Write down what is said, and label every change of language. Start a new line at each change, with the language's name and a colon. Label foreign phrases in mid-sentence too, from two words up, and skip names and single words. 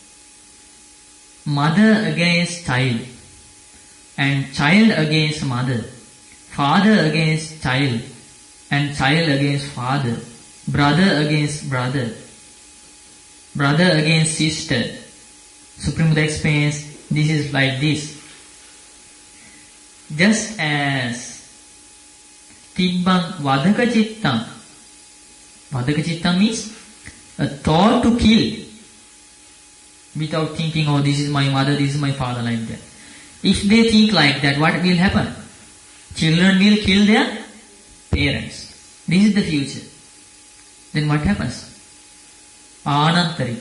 English: mother against child, and child against mother, father against child, and child against father, brother against brother, brother against sister. Supreme Buddha explains this is like this. Just as
Pali: tibbang vadaka cittam. Vadaka cittam
English: means a thought to kill without thinking, oh, this is my mother, this is my father, like that. If they think like that, what will happen? Children will kill their parents. This is the future. Then what happens? Anantarika.